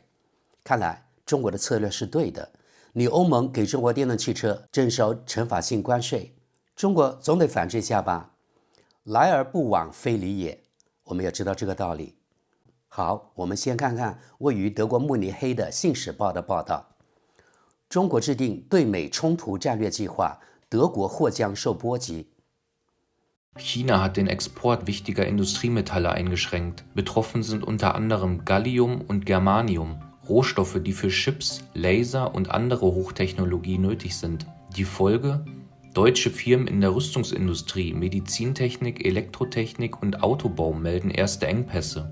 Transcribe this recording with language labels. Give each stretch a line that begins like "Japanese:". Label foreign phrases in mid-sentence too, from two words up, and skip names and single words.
Chinese: 看来中国的策略是对的。你欧盟给中国电动汽车征收惩罚性关税，中国总得反制一下吧？来而不往非礼也，我们要知道这个道理。好，我们先看看位于德国慕尼黑的《信使报》的报道。中国制定对美冲突战略计划，德国或将受波及。
German: China hat den Export wichtiger Industriemetalle eingeschränkt. Betroffen sind unter anderem Gallium und Germanium, Rohstoffe, die für Chips, Laser und andere Hochtechnologie nötig sind. Die Folge? Deutsche Firmen in der Rüstungsindustrie, Medizintechnik, Elektrotechnik und Autobau melden erste Engpässe.